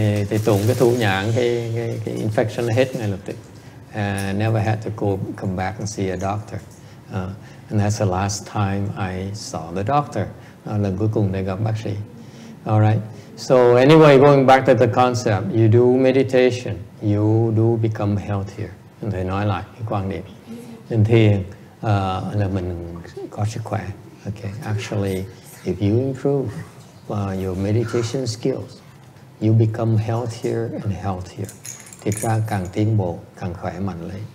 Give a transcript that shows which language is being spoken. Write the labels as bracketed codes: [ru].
[vi] Thì tụng cái thủ nhãn, cái infection hết ngay lập tức. [en] Never had to come back and see a doctor. And that's the last time I saw the doctor. [vi] Lần cuối cùng để gặp bác sĩ. [en] All right. So anyway, going back to the concept, you do meditation, you do become healthier. [vi] Thầy nói lại cái quan điểm. Nên thiền là mình có sức khỏe. [en] Okay. Actually, if you improve your meditation skills, you become healthier and healthier. [vi] Thực ra càng tiến bộ, càng khỏe mạnh lên.